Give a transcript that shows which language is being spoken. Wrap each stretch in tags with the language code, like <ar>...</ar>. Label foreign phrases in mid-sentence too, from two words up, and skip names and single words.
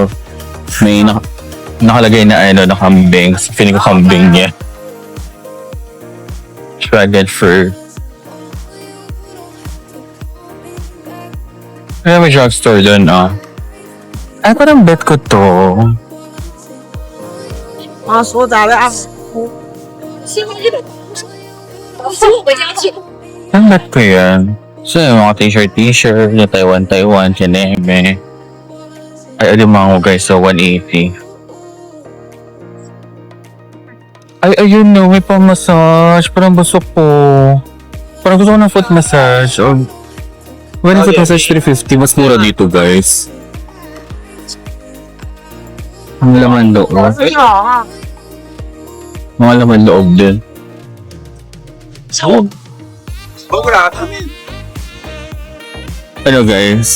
<tl>May nakalagay na na kambing. Feeling ko kambing niya.</tl> <en>Shredded fur.</en> <tl>Kaya may drugstore doon, ah. Ay, parang bet ko to.</tl> <zh>啊，说咋的啊？先回去，先回家去。</zh> <tl>Ang bet ko yan. So, yung mga t-shirt, yung Taiwan, kineme. Ay, alimango guys, so 180. Ay, ayun no, may pang-massage. Parang busok ko. Parang gusto ko ng</tl> <en>foot massage. When foot massage 350,</en> <tl>mas mura dito guys. Ang laman loob.</tl> <zh>你好啊，</zh> <tl>Mga laman loob din. Ano guys?</tl>